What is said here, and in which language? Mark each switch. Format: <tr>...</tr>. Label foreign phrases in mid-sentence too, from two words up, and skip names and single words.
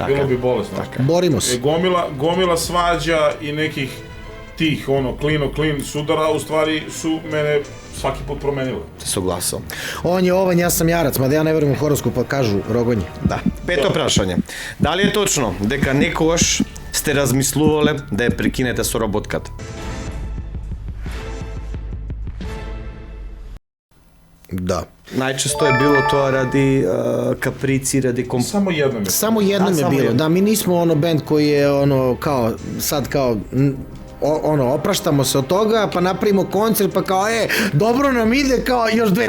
<sr>Bilo bi bolesno. Borimo se. Gomila svađa i nekih tih, klin sudara, u stvari su mene svaki put promenile. Suglasao. On je ovanj, ja sam jarac, mada ja ne verujem u horoskop, pa kažu rogonje.</sr> <mk>Да. Пето прашање.</mk> <sr>Da li je točno</sr> <mk>дека некогаш сте размислувале да ја прекинете со работката?</mk> <sr>Da. Najčesto je bilo to radi kaprici, radi Samo jednom je bilo, da, mi nismo band koji je kao, sad kao, opraštamo se od toga, pa napravimo koncert, pa kao, dobro nam ide, kao još 2-3 godine.</sr>